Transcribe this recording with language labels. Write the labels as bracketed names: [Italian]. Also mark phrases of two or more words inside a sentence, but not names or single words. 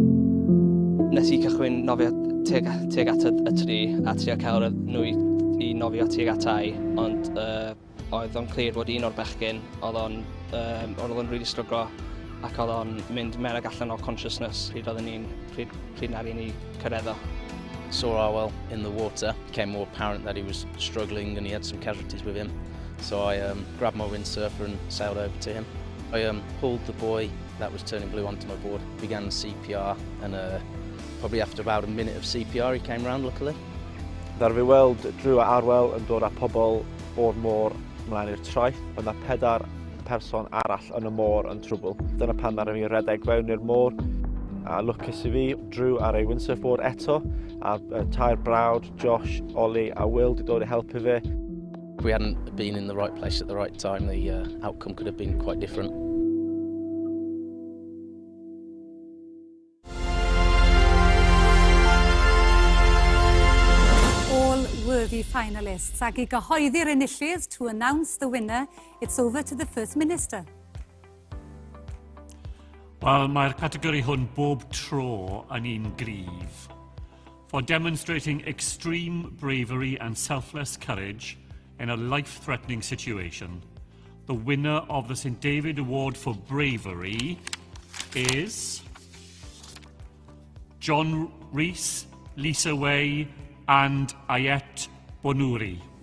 [Welsh] Nes I cychwyn nofio tuag at y tri a trio cael nhw I nofio tuag atai, ond oedd o'n clir bod un o'r bechgyn oedd o'n really stryglo ac oedd o'n mynd mewn ag allan o consciousness pryd na'r ni cyrreddo. [English] Saw Arwell in the water. It became more apparent that he was struggling and he had some casualties with him. So I grabbed my windsurfer and sailed over to him. I pulled the boy that was turning blue onto my board, began CPR, and probably after about a minute of CPR he came round luckily. [Welsh] Ddar fi weld Drew a Arwel yn dod â pobl o'r môr ymlaen i'r traeth, ond yna 4 person arall yn y môr yn trwbl. Dyna pan ddar fi redeg fewn i'r môr, a lwcus I fi, Drew ar ei windsurfboard eto, a 2 brawd, Josh, Ollie a Will, di dod I helpu fi. [English] If we hadn't been in the right place at the right time, the outcome could have been quite different. Worthy finalists, [Welsh] ac I gyhoeddi'r enillydd [English] to announce the winner, it's over to the First Minister. [Welsh] Wel, mae'r categori hwn bob tro yn un gryf. [English] For demonstrating extreme bravery and selfless courage in a life-threatening situation, the winner of the St David Award for Bravery is John Rees, Lisa Way and Ayet Bonuri.